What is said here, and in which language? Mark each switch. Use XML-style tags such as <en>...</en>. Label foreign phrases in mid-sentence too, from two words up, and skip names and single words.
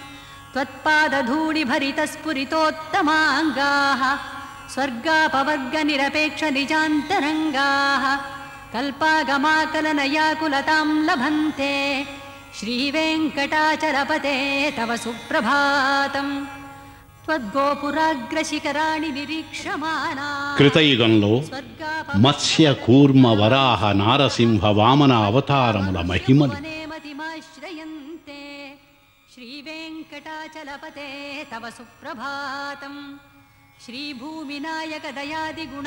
<sa>त्वत्पादधूलिभरितस्फुरितोत्तमाङ्गाः स्वर्गापवर्गनिरपेक्षनिजान्तरङ्गाः कल्पागमाकलनयाकुलतां लभन्ते श्रीवेङ्कटाचलपते तव सुप्रभातम् त्वद्गोपुराग्रशिखराणि निरीक्षमाणाः</sa> <te>కృతయుగంలో మత్స్య కూర్మ వరాహ నారసింహ వామన అవతారముల మహిమలు</te> <sa>మతిమాశ్రయంతే శ్రీవేङ्कटाचलपते तव సుప్రభాతం శ్రీభూమినాయక దయాది గుణ</sa>